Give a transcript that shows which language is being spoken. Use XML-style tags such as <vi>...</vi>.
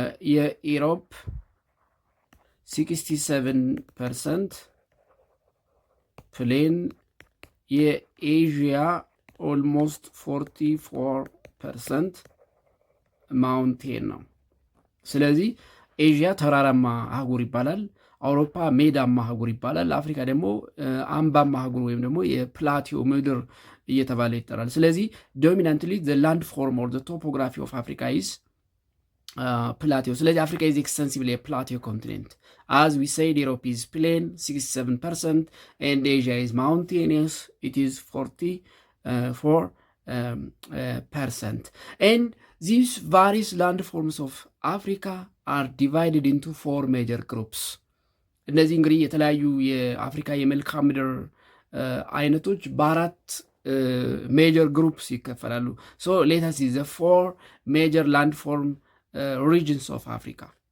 <am>የኢሮፕ 67% ፕሌን፣ የኤዥያ ኦልሞስት 44% ማውንቴን ነው። ስለዚህ ኤዥያ ተራራማ አህጉር ይባላል፣ አውሮፓ ሜዳማ አህጉር ይባላል፣ አፍሪካ ደግሞ አምባማ አህጉር ወይም ደግሞ የፕላቲዮ ምድር እየተባለ ይጠራል። ስለዚህ ዶሚናንትሊ</am> <en>the land form or the topography of Africa is plateau.</en> <am>ስለዚህ አፍሪካ</am> <en>is extensively a plateau continent. As we said, Europe is plain 67% and Asia is mountainous, it is 44%. And these various landforms of Africa are divided into 4 major groups.</en> <am>እነዚህ እንግዲህ የተለያዩ የአፍሪካ የመልክዓ ምድር አይነቶች በአራት ሜጀር ግሩፕስ ይከፈላሉ።</am> <en>ሶ ሌት አስ ሲ ዘ 4 ሜጀር landform regions of Africa.</en>